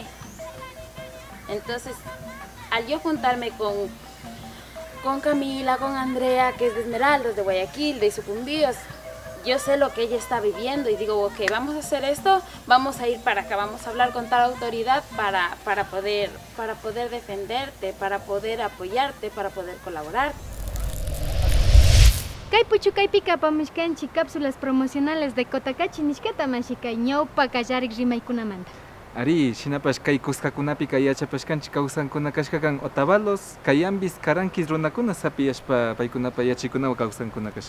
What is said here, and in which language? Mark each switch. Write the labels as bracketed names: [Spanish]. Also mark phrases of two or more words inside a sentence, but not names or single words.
[Spanish] Entonces, al yo juntarme con Camila, con Andrea, que es de Esmeraldas, de Guayaquil, de Sucumbíos, yo sé lo que ella está viviendo y digo, ok, vamos a hacer esto, vamos a ir para acá, vamos a hablar con tal autoridad para poder defenderte, para poder apoyarte, para poder colaborar. [Quechua] Kay puchukaypika pamishkanchik [Spanish] cápsulas promocionales [Quechua] de Cotacachi nishkata mashika ñawpa kallarik rimaykunamanta. Ari, shinapash kay kuskakunapi yachapashkanchik kawsankuna kashkakan Otavalos, Cayambis, Karankis runakuna sapiyashpa paykunapa yachikunawan kawsankuna kashka.